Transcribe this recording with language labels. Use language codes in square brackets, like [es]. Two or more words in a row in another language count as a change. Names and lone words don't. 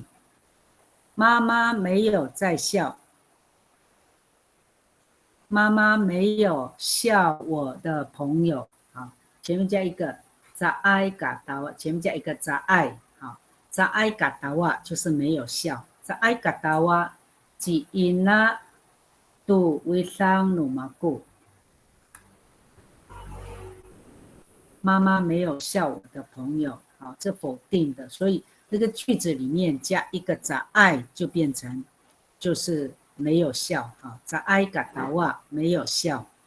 [zh] 妈妈没有在笑，妈妈没有笑我的朋友。好，前面加一个 [ami] zai katawa， [zh] 前面加一个 zai， 好 ， [ami] zai katawa [zh] 就是没有笑 ， [ami] zai katawa ji ina tu wisang numaku。 [zh] 妈妈没有笑我的朋友，好，这否定的，所以这个句子里面加一个za爱就变成就是没有笑，啊， [ami] zai katawa [zh] 没有笑。